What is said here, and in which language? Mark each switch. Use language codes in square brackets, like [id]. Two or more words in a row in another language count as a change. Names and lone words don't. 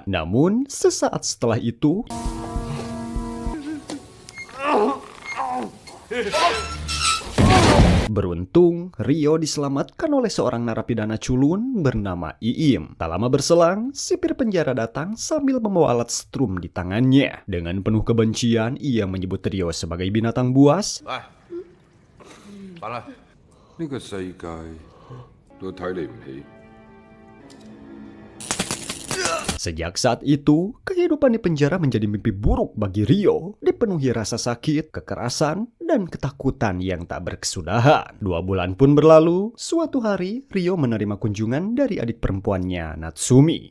[id] Namun, sesaat setelah itu, beruntung, Ryo diselamatkan oleh seorang narapidana culun bernama Iim. Tak lama berselang, sipir penjara datang sambil membawa alat strum di tangannya. Dengan penuh kebencian, ia menyebut Ryo sebagai binatang buas. [yue] 好啦，呢個世界都睇你唔起。 [id] Sejak saat itu, kehidupan di penjara menjadi mimpi buruk bagi Ryo, dipenuhi rasa sakit, kekerasan, dan ketakutan yang tak berkesudahan. 2 bulan pun berlalu, suatu hari Ryo menerima kunjungan dari adik perempuannya, Natsumi.